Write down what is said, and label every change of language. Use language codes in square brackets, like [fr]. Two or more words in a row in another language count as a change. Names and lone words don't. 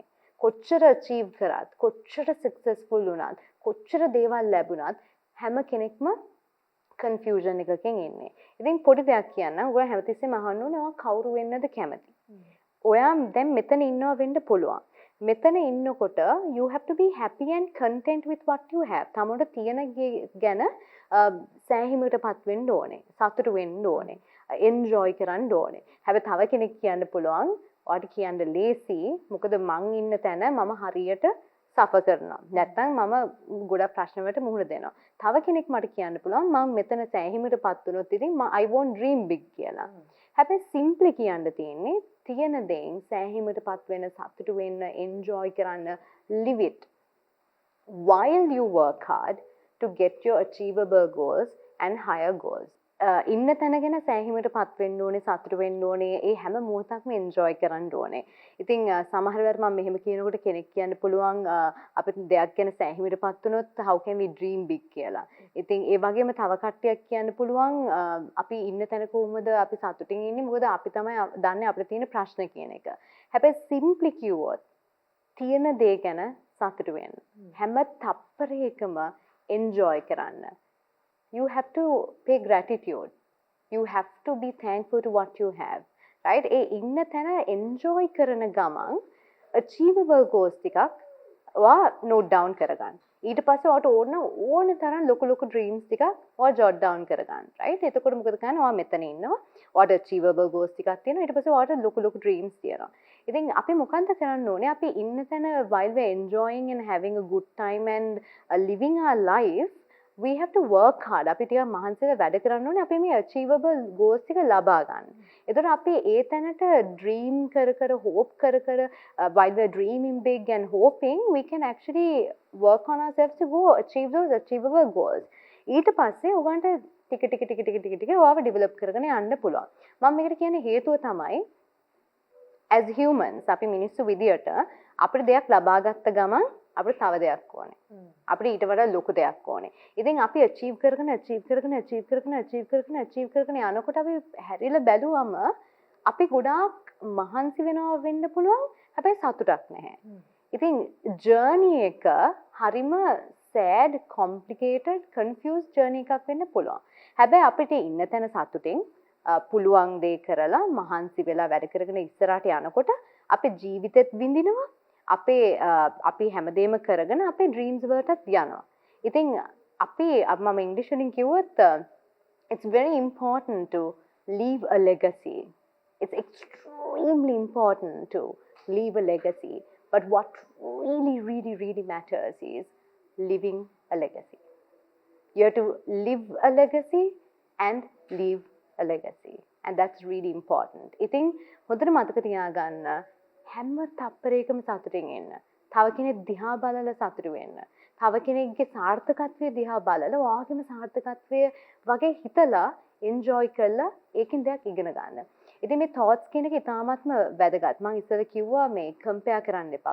[si] කොච්චර අචීව් කරත්, කොච්චර සක්සස්ෆුල් වුණත්, කොච්චර දේවල් ලැබුණත් හැම කෙනෙක්ම කන්ෆියුෂන් එකකින් ඉන්නේ. ඉතින් පොඩි දෙයක් කියන්න. ඔයා හැමතිස්සෙම අහන්න ඕනේ ඔයා කවුරු වෙන්නද කැමති? ඔයා දැන් මෙතන ඉන්නවා වෙන්න පුළුවන්. මෙතන ඉන්නකොට [en] you have to be happy and content with what you have. [si] තමෝට තියෙන ගැන සෑහීමකටපත් වෙන්න ඕනේ. සතුටු වෙන්න ඕනේ. enjoy කරන්න ඕනේ. හැබැයි තව කෙනෙක් කියන්න පුළුවන් ඔයාට කියන්න ලේසි. මොකද මං ඉන්න තැන මම හරියට සෆර් කරනවා. නැත්නම් මම ගොඩක් ප්‍රශ්න වලට මුහුණ දෙනවා. තව කෙනෙක් මට කියන්න පුළුවන් මම මෙතන සෑහීමකටපත් වුණොත් ඉතින් [en] I won't dream big [si] කියලා. හැබැයි සිම්ප්ලි කියන්න තියෙන්නේ තියෙන දේෙන් සෑහීමකටපත් වෙන සතුටු වෙන්න enjoy කරන්න [en] live it while you work hard to get your achievable goals and higher goals. [si] ඉන්න තැන ගැන සෑහීමකටපත් වෙන්න ඕනේ සතුටු වෙන්න ඕනේ ඒ හැම මොහොතක්ම enjoy කරන්න ඕනේ. ඉතින් සමහර වෙලාවට මම මෙහෙම කියනකොට කෙනෙක් කියන්න පුළුවන් අපිට දෙයක් ගැන සෑහීමකටපත් වුණොත් [en] how can we dream big [si] කියලා. ඉතින් ඒ වගේම තව කට්ටියක් කියන්න පුළුවන් අපි ඉන්න තැන කොහොමද අපි සතුටින් ඉන්නේ මොකද අපි තමයි දන්නේ අපිට තියෙන ප්‍රශ්න කියන එක. හැබැයි simply කිව්වොත් තියෙන දේ ගැන සතුටු වෙන්න. හැම තප්පරයකම enjoy කරන්න. [en] You have to pay gratitude. You have to be thankful to what you have. Right? [si] ඒ ඉන්න තැන enjoy කරන ගමන් [en] achievable goals [si] ටිකක් ඔයා [en] note down [si] කරගන්න. ඊට පස්සේ ඔයාට ඕන තරම් ලොකු dreams ටිකක් ඔයා [en] jot down [si] කරගන්න. Right? එතකොට මොකද කරන්නේ? ඔයා මෙතන ඉන්නවා. ඔයාට [en] achievable goals [si] ටිකක් තියෙනවා. ඊට පස්සේ ඔයාට ලොකු dreams තියෙනවා. ඉතින් අපි මොකන්ද කරන්න ඕනේ? අපි ඉන්න තැන [en] while we enjoying and having a good time and living our life we have to work hard. [si] අපි ටිකක් මහන්සිලා වැඩ කරන්න ඕනේ අපි මේ [en] achievable goals [si] ටික ලබා ගන්න. එතකොට අපි ඒ තැනට dream කර hope කර [en] while we are dreaming big and hoping we can actually work on ourselves to go achieve those achievable goals. [si] ඊට පස්සේ ඔයගන්ට ටික ඔයාව develop කරගෙන යන්න පුළුවන්. මම මේකට කියන්නේ හේතුව තමයි [en] as humans [si] අපි මිනිස්සු විදියට අපිට දෙයක් ලබා ගත්ත ගමන් අපිට තව දෙයක් ඕනේ. අපිට ඊට වඩා ලොකු දෙයක් ඕනේ. ඉතින් අපි achieve කරගෙන යනකොට අපි හැරිලා බැලුවම අපි ගොඩාක් මහන්සි වෙනවා වෙන්න පුළුවන්. හැබැයි සතුටක් නැහැ. ඉතින් journey එක හරිම [en] sad, complicated, confused journey [si] එකක් වෙන්න පුළුවන්. හැබැයි අපිට ඉන්න තැන සතුටින් පුළුවන් දේ කරලා මහන්සි වෙලා වැඩ කරගෙන ඉස්සරහට යනකොට අපේ ජීවිතෙත් විඳිනවා. අපි හැමදේම කරගෙන අපේ ඩ්‍රීම්ස් වලටත් යනවා. ඉතින් මම ඉංග්‍රීසි වලින් කිව්වොත් [en] it's very important to leave a legacy. It's extremely important to leave a legacy. But what really matters is living a legacy. You have to live a legacy and leave a legacy. And that's really important. [si] ඉතින් හොඳට මතක තියාගන්න හැම තප්පරයකම සතුටින් ඉන්න. තව කෙනෙක් දිහා බලලා සතුටු වෙන්න. තව කෙනෙක්ගේ සාර්ථකත්වයේ දිහා බලලා ඔයාගේම සාර්ථකත්වය වගේ හිතලා enjoy කරලා ඒකෙන් දෙයක් ඉගෙන ගන්න. ඉතින් මේ thoughts කියන එක ඉතාමත්ම වැදගත්. මම ඉස්සෙල්ලා කිව්වා මේ compare කරන්න එපා.